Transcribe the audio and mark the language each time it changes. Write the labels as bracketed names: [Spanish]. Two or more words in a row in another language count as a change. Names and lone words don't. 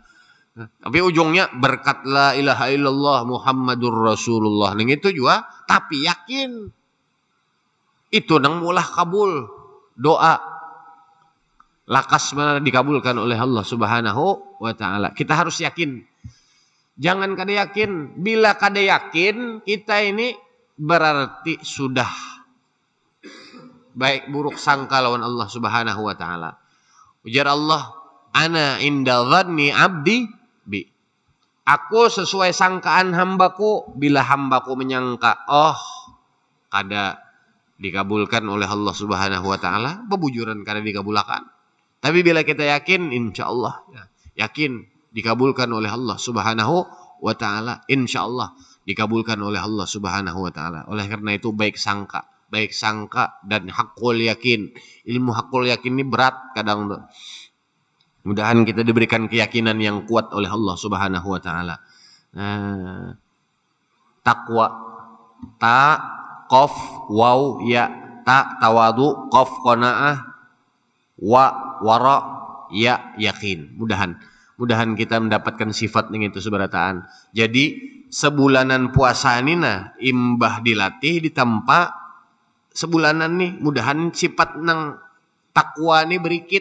[Banjar] Tapi ujungnya berkat [Arabic] la ilaha illallah Muhammadur Rasulullah [Banjar] nang itu juga tapi yakin itu nang mulah kabul doa lakas mana dikabulkan oleh [Arabic] Allah Subhanahu wa taala. [Banjar] Kita harus yakin. Jangan kada yakin. Bila kada yakin, kita ini berarti sudah baik buruk sangka lawan [Arabic] Allah Subhanahu wa taala. Ujar Allah, ana inda dhanni abdi bi. [Banjar] Aku sesuai sangkaan hambaku bila hambaku menyangka kada dikabulkan oleh [Arabic] Allah Subhanahu wa taala, [Banjar] bebujuran kada dikabulkan. Tapi bila kita yakin, insyaallah yakin dikabulkan oleh [Arabic] Allah Subhanahu wa taala, [Banjar] insyaallah dikabulkan oleh [Arabic] Allah Subhanahu wa taala. [Banjar] Oleh karena itu baik sangka dan hakul yakin. Ilmu hakul yakin ini berat kadang tuh. Mudahan kita diberikan keyakinan yang kuat oleh [Arabic] Allah Subhanahu wa taala. [Banjar] Takwa, [Arabic] ta, qaf, waw, ya, tawadu, qaf, qanaah, wara, ya, yakin. [Banjar] Mudahan kita mendapatkan sifat yang itu seberataan. Jadi sebulanan puasa ini imbah dilatih ditempa sebulanan nih mudahan sifat nang takwa nih berikit.